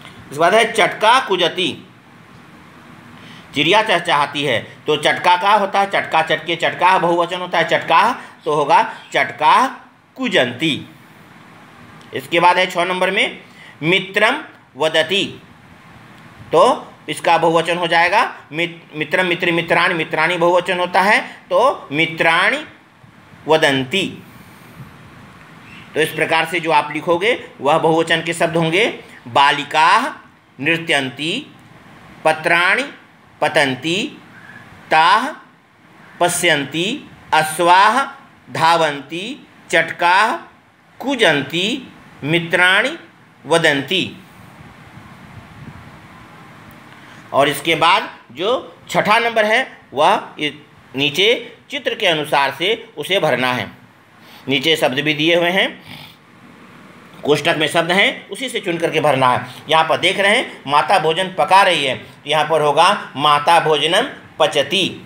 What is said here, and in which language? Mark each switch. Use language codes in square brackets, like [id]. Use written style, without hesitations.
[hi] इसके बाद है [sa] चटका कुजति, [hi] चिड़िया चहचहाती है, तो चटका का होता है चटका चटके, चटका बहुवचन होता है चटका, तो होगा [sa] चटका कुजंती। [hi] इसके बाद है 6 नंबर में [sa] मित्रम वदति, [hi] तो इसका बहुवचन हो जाएगा मित्रम मित्र मित्राणि, मित्राणि बहुवचन होता है, तो [sa] मित्राणि वदन्ति। [hi] तो इस प्रकार से जो आप लिखोगे वह बहुवचन के शब्द होंगे [sa] बालिकाः नृत्यन्ति, पत्राणि पतन्ति, ताः पश्यन्ति, अश्वाः धावन्ति, चटकाः कुजन्ति, मित्राणि वदन्ति। [hi] और इसके बाद जो 6ठा नंबर है वह नीचे चित्र के अनुसार से उसे भरना है। नीचे शब्द भी दिए हुए हैं, कोष्ठक में शब्द हैं, उसी से चुन करके भरना है। यहाँ पर देख रहे हैं माता भोजन पका रही है, यहाँ पर होगा [sa] माता भोजनम पचति।